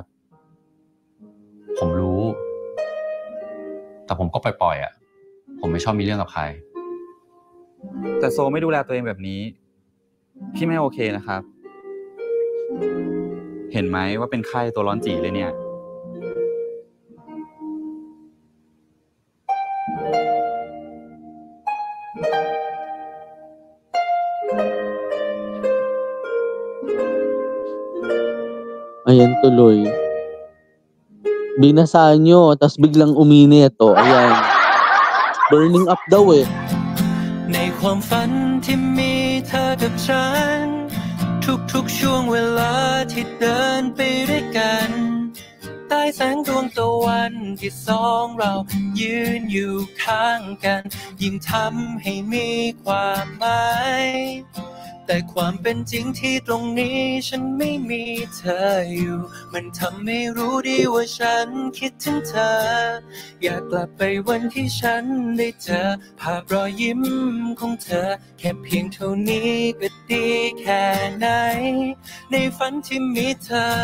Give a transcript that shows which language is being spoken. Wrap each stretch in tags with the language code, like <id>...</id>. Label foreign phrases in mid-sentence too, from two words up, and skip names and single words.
<th>ผมรู้แต่ผมก็ปล่อยๆอ่ะผมไม่ชอบมีเรื่องกับใคร แต่โซไม่ดูแลตัวเองแบบนี้พี่ไม่โอเคนะครับเห็นไหมว่าเป็นไข้ตัวร้อนจีเลยเนี่ย</th> <tl>Ayan tuloy. Binasaan nyo, tapos biglang uminit. Ayan.</tl> <en>Burning up</en> <tl>daw eh.</tl> <th>ในความฝันที่มีเธอกับฉันทุกๆช่วงเวลาที่เดินไปด้วยกันใต้ แสงดวงตะวันที่สองเรายืนอยู่ข้างกันยิ่งทำให้มีความหมายแต่ความเป็นจริงที่ตรงนี้ฉันไม่มีเธออยู่มันทำให้รู้ดีว่าฉันคิดถึงเธออยากกลับไปวันที่ฉันได้เจอภาพรอยยิ้มของเธอแค่เพียงเท่านี้ก็ดีแค่ไหนในฝันที่มีเธอ</th>